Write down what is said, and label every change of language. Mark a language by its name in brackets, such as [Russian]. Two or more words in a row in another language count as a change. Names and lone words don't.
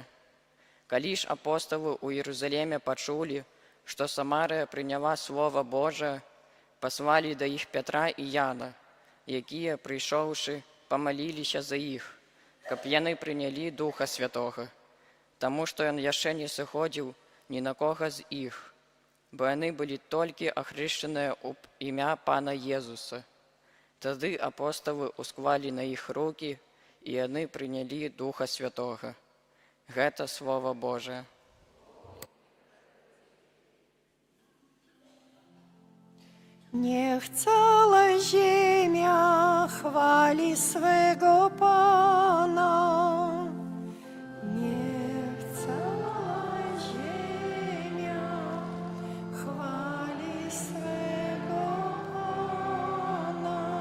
[Belarusian] Калі ж апосталы ў Іерусаліме пачулі, што Самарыя прыняла Слова Божае, паслалі да іх Пятра і Яна, якія, прыйшоўшы, памаліліся за іх, каб яны прынялі Духа Святога, таму што ён яшчэ не сыходзіў ні на кога з іх, бо яны былі толькі ахрышчаныя ў імя Пана Езуса. Тады апосталы усклалі на іх рукі, і яны прынялі Духа Святога. [Russian] Гэта Слово Божие. [Polish] Niech cała ziemia chwali swego Pana. Niech cała ziemia chwali swego Pana.